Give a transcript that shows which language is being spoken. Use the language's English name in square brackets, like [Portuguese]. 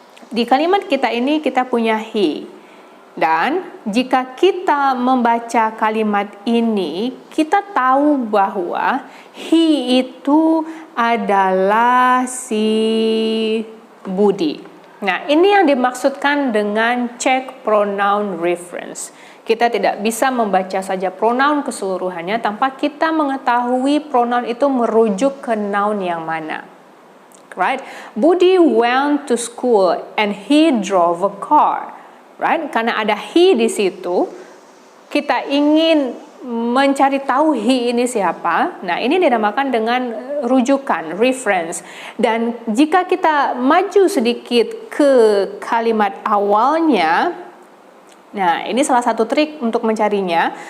[Indonesian] Di kalimat kita ini kita punya he. Dan jika kita membaca kalimat ini, kita tahu bahwa he itu adalah si Budi. Nah, ini yang dimaksudkan dengan check pronoun reference. Kita tidak bisa membaca saja pronoun keseluruhannya tanpa kita mengetahui pronoun itu merujuk ke noun yang mana. [English] Right? Budi went to school and he drove a car. Right? [Indonesian] Karena ada he di situ, kita ingin mencari tahu he ini siapa. Nah, ini dinamakan dengan rujukan, reference. Dan jika kita maju sedikit ke kalimat awalnya, nah ini salah satu trik untuk mencarinya.